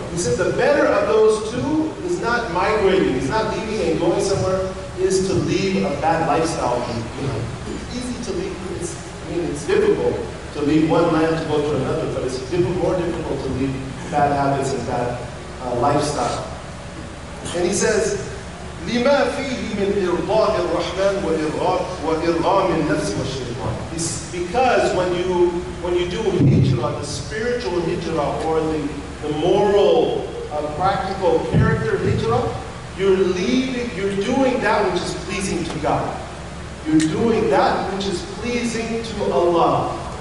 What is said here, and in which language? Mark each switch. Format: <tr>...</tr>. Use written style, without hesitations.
<en>He said the better of those two is not migrating, is not leaving and going somewhere, is to leave a bad lifestyle behind. It's easy to leave. It's difficult to leave one land to go to another, but it's more difficult to leave bad habits and bad lifestyle. And he says,</en> <ar>لما فيه من إرضاء الرحمن وإرغام النفس والشيطان.</ar> <en>Because when you do hijrah, the spiritual hijrah or the moral, practical character hijrah, you're doing that which is pleasing to God. You're doing that which is pleasing to Allah.</en>